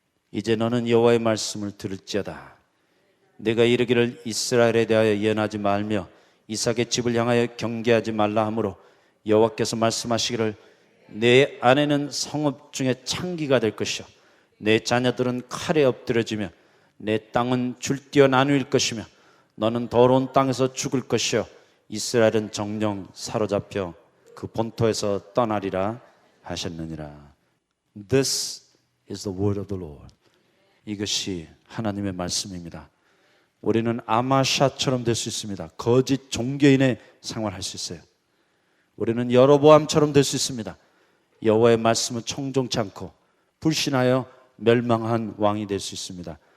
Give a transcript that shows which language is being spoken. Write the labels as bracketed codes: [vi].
[ko] 이제 너는 여호와의 말씀을 들을지어다. 내가 이르기를 이스라엘에 대하여 예언하지 말며 이삭의 집을 향하여 경계하지 말라 하므로 여호와께서 말씀하시기를 내 아내는 성읍 중에 창기가 될 것이요 내 자녀들은 칼에 엎드려지며 내 땅은 줄뛰어 나누일 것이며 너는 더러운 땅에서 죽을 것이요 이스라엘은 정령 사로잡혀 그 본토에서 떠나리라 하셨느니라. [en] This is the word of the Lord. [ko] 이것이 하나님의 말씀입니다. 우리는 아마샤처럼 될 수 있습니다. 거짓 종교인의 생활할 수 있어요. 우리는 여로보암처럼 될 수 있습니다. 여호와의 말씀을 청종치 않고 불신하여 멸망한 왕이 될 수 있습니다.